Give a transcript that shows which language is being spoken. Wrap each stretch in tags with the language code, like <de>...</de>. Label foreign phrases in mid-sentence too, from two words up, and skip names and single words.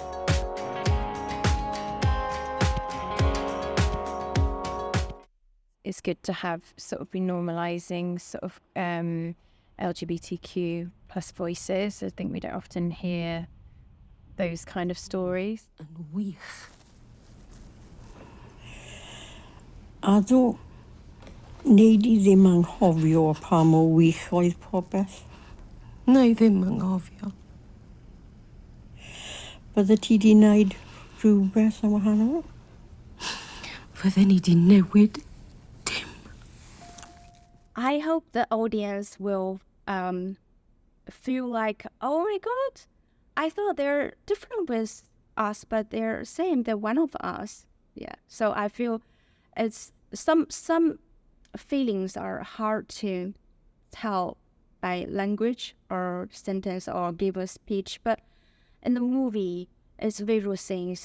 <en>It's good to have sort of be normalising sort of LGBTQ plus voices. I think we don't often hear those kind of stories.</en> <cy>Yn wych. A ddo, neud I ddim anghofio pa mor wych oedd popeth. Na I ddim anghofio. Bydde ti di wneud rhywbeth yn wahanol? Fydden ni di newid dim.</cy> <en>I hope the audience will feel like, oh my God, I thought they're different with us, but they're same. They're one of us. Yeah. So I feel it's some feelings are hard to tell by language or sentence or give a speech, but in the movie, it's visual things.</en>